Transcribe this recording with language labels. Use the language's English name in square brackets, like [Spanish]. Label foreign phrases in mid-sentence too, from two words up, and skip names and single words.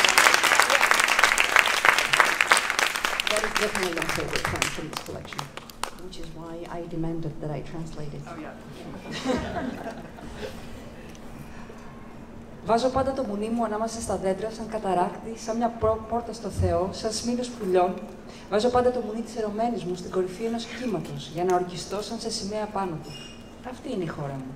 [English] Definitely my favorite poem from this collection. which is why I demanded that I translate it. Oh, yeah. [Greek] Βάζω πάντα το μουνί μου ανάμεσα στα δέντρα, σαν καταράκτη, σαν μια πόρτα στο Θεό, σαν σμήνος πουλιών. Βάζω πάντα το μουνί της ερωμένης μου στην κορυφή ενός κύματος, για να ορκιστώ σαν σε σημαία πάνω του. Αυτή είναι η χώρα μου.